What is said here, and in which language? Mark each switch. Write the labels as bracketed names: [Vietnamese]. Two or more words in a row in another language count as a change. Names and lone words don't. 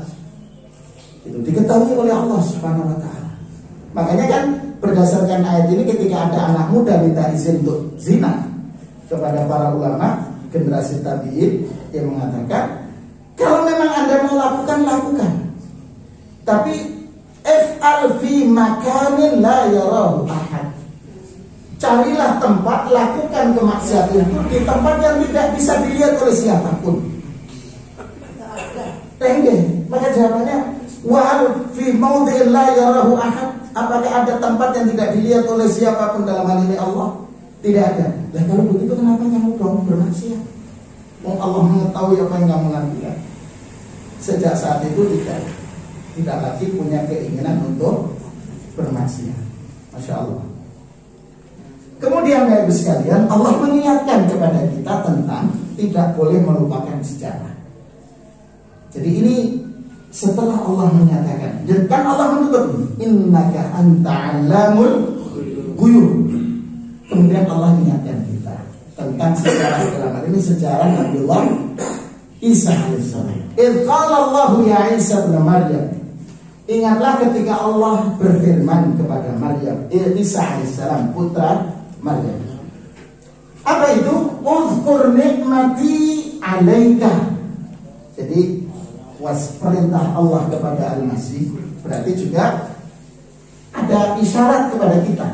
[Indonesian] Itu diketahui oleh Allah [Arabic] سبحانه وتعالى. [Indonesian] Makanya kan berdasarkan ayat ini ketika ada anak muda minta izin untuk zina, kepada para ulama generasi tabi'in yang mengatakan kalau memang Anda mau lakukan, lakukan. [Arabic] Tapi افعل في مكان لا يراه أحد. [Indonesian] Carilah tempat, lakukan kemaksiatan itu di tempat yang tidak bisa dilihat oleh siapapun. Maka jawabannya [Arabic] وافعل في موضع لا يراه أحد. [Indonesian] Apakah ada tempat yang tidak dilihat oleh siapapun dalam hal ini Allah? Tidak ada. Dan kalau begitu kenapa kamu dong bermaksiat? Allah mengetahui apa yang kamu lakukan. Sejak saat itu tidak lagi punya keinginan untuk bermaksiat. [Arabic] ما شاء الله. [Indonesian] Kemudian Bapak Ibu sekalian, Allah mengingatkan kepada kita tentang tidak boleh melupakan sejarah. Jadi ini setelah Allah menyatakan, dan kan Allah menutup [Arabic] إنك أنت علام الغيوب. [Indonesian] Kemudian Allah mengingatkan kita tentang sejarah dalam ini, sejarah Nabiullah Isa alaihissalam. [Arabic] إذ قال الله يا عيسى ابن مريم. [Indonesian] Ingatlah ketika Allah berfirman kepada Maryam, Isa alaihissalam, putra Maryam. Apa itu? [Arabic] اذكر نعمتي عليك. [Indonesian] Jadi perintah Allah kepada Al-Masih berarti juga ada isyarat kepada kita.